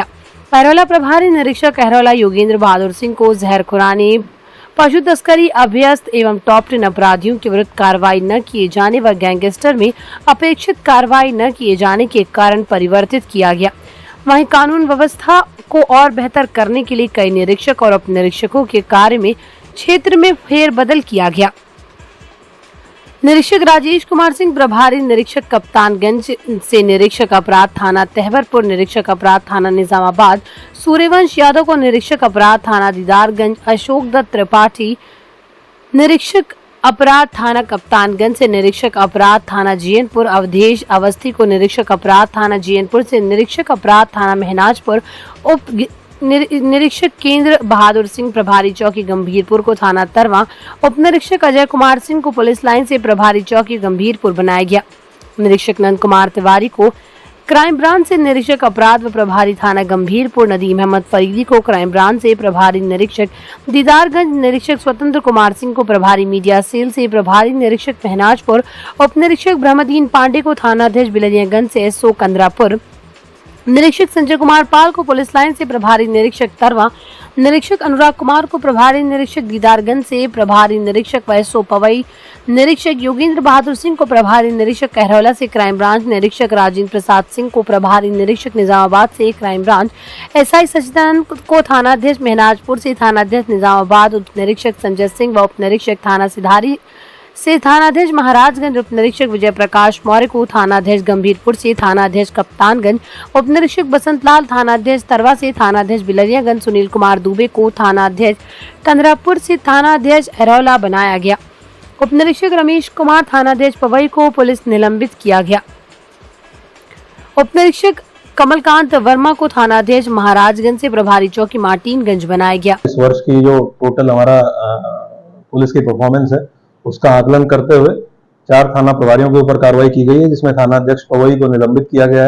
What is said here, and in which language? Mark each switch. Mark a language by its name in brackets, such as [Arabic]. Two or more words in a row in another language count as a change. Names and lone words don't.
[Hindi] अहरौला प्रभारी निरीक्षक अहरौला योगेंद्र बहादुर सिंह को जहर खुरानी, पशु तस्करी, अभ्यस्त एवं टॉप 10 अपराधियों के विरुद्ध कार्रवाई न किए जाने व गैंगस्टर में अपेक्षित कार्रवाई न किए जाने के कारण परिवर्तित किया गया। वहीं कानून व्यवस्था को और बेहतर करने के लिए कई निरीक्षक और उप निरीक्षकों के कार्य में क्षेत्र में फेरबदल किया गया। निरीक्षक राजेश कुमार सिंह प्रभारी निरीक्षक कप्तानगंज से निरीक्षक अपराध थाना तहवरपुर, निरीक्षक अपराध थाना निजामाबाद सूर्यवंश यादव को निरीक्षक अपराध थाना दीदारगंज, अशोक दत्त त्रिपाठी निरीक्षक अपराध थाना कप्तानगंज से निरीक्षक अपराध थाना जीएनपुर, अवधेश अवस्थी को निरीक्षक अपराध थाना जीएनपुर से निरीक्षक अपराध थाना महनाजपुर, उप निरीक्षक केंद्र बहादुर सिंह प्रभारी चौकी गंभीरपुर को थाना तरवा, उप निरीक्षक अजय कुमार सिंह को [English] police line [Hindi] से प्रभारी चौकी गंभीरपुर बनाया गया। निरीक्षक नंद कुमार तिवारी को [English] crime branch [Hindi] से निरीक्षक अपराध व प्रभारी थाना गंभीरपुर, नदीम अहमद फरीदी को [English] crime branch [Hindi] से प्रभारी निरीक्षक दीदारगंज, निरीक्षक स्वतंत्र कुमार सिंह को प्रभारी [English] media cell [Hindi] से प्रभारी निरीक्षक महनाजपुर, उप निरीक्षक ब्रह्मदीन पांडे को थानाध्यक्ष बिलरियागंज से एसओ कंदरापुर, निरीक्षक संजय कुमार पाल को [English] police line [Hindi] से प्रभारी निरीक्षक तरवा, निरीक्षक अनुराग कुमार को प्रभारी निरीक्षक दीदारगंज से प्रभारी निरीक्षक वैसो पवई, निरीक्षक योगेंद्र बहादुर सिंह को प्रभारी निरीक्षक कहरौला से [English] crime branch, [Hindi] निरीक्षक राजेंद्र प्रसाद सिंह को प्रभारी निरीक्षक निजामाबाद से [English] crime branch, [Hindi] एसआई सचिदानंद को थानाध्यक्ष महनाजपुर से थानाध्यक्ष निजामाबाद, उप निरीक्षक संजय सिंह व उप निरीक्षक थाना सिधारी से थानाध्यक्ष महाराजगंज, उप निरीक्षक विजय प्रकाश मौर्य को थानाध्यक्ष गंभीरपुर से थानाध्यक्ष कप्तानगंज, उप निरीक्षक बसंत लाल थानाध्यक्ष तरवा से थानाध्यक्ष बिलरियागंज, सुनील कुमार दुबे को थानाध्यक्ष कंदरापुर से थानाध्यक्ष अहरौला बनाया गया। उप निरीक्षक रमेश कुमार थानाध्यक्ष पवई को पुलिस निलंबित किया गया। उप निरीक्षक कमलकांत वर्मा को थानाध्यक्ष महाराजगंज से प्रभारी चौकी मार्टिनगंज बनाया गया। इस वर्ष की जो टोटल हमारा पुलिस की परफॉर्मेंस है उसका आकलन करते हुए 4 थाना प्रभारियों के ऊपर कार्रवाई की गई है, जिसमें थानाध्यक्ष पवई को निलंबित किया गया है।